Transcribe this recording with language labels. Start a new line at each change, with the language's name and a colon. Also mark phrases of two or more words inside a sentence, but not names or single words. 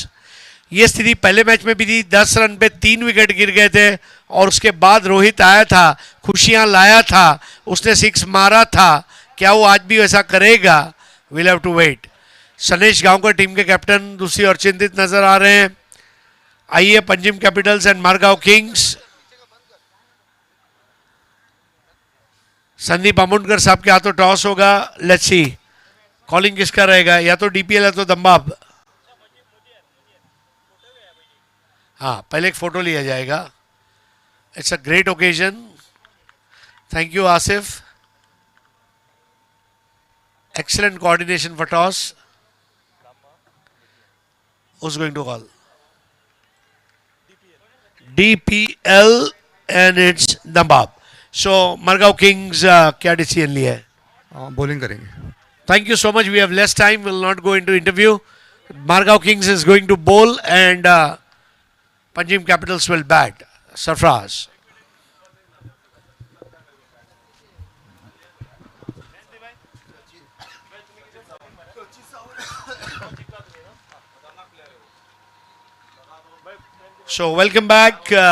Hindi: ये स्थिति पहले मैच में भी थी, 10 रन पे 3 विकेट गिर गए थे और उसके बाद रोहित आया था, खुशियां लाया था, उसने 6 मारा था। क्या वो आज भी वैसा करेगा?
English: will have to wait.
Hindi: सनेश गांवकर टीम के कैप्टन दूसरी ओर चिंतित नजर आ रहे हैं। आइए पंजिम कैपिटल्स एंड मारगांव किंग्स, संदीप अमुनकर साहब के हाथों टॉस होगा।
English: Let's see calling
Hindi: किसका रहेगा, या तो डीपीएल या तो दम्बाब। हाँ, पहले एक फोटो लिया जाएगा।
English: It's a great occasion. Thank you Asif, excellent coordination for toss. Who's going to call? DPL and it's Dambab.
Hindi: So Margao Kings क्या डिसीजन लिया है? बॉलिंग करेंगे।
English: Thank you so much. We have less time. We'll not go into interview. Margao Kings is going to bowl and Panjim Capitals will bat. Sarfraz. So welcome back.